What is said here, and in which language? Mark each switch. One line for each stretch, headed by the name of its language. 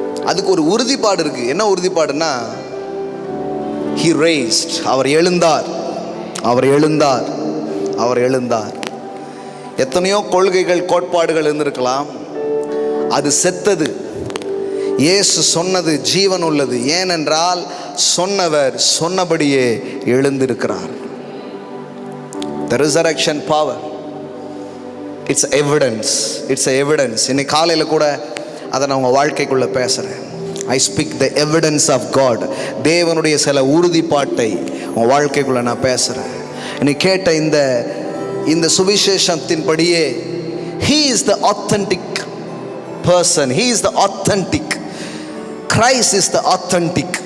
Tamil: அதுக்கு ஒரு உறுதிப்பாடு இருக்கு. என்ன உறுதிப்பாடுன்னா,
English: he raised,
Tamil: அவர் எழுந்தார், அவர் எழுந்தார், அவர் எழுந்தார். எத்தனையோ கொள்கைகள் கோட்பாடுகள் இருந்திருக்கலாம், அது செத்தது. இயேசு சொன்னது ஜீவன் உள்ளது. ஏனென்றால் சொன்னவர் சொன்னபடியே எழுந்திருக்கிறார்.
English: The resurrection power, it's evidence, it's a evidence.
Tamil: இன்னைக்கு காலையில் கூட அதை நான் உங்கள் வாழ்க்கைக்குள்ளே பேசுகிறேன்.
English: I speak the evidence of God.
Tamil: தேவனுடைய சில உறுதிப்பாட்டை உங்கள் வாழ்க்கைக்குள்ளே நான் பேசுகிறேன். நீ கேட்ட இந்த சுவிசேஷத்தின் படியே
English: he is the authentic person, he is the authentic, Christ is the authentic.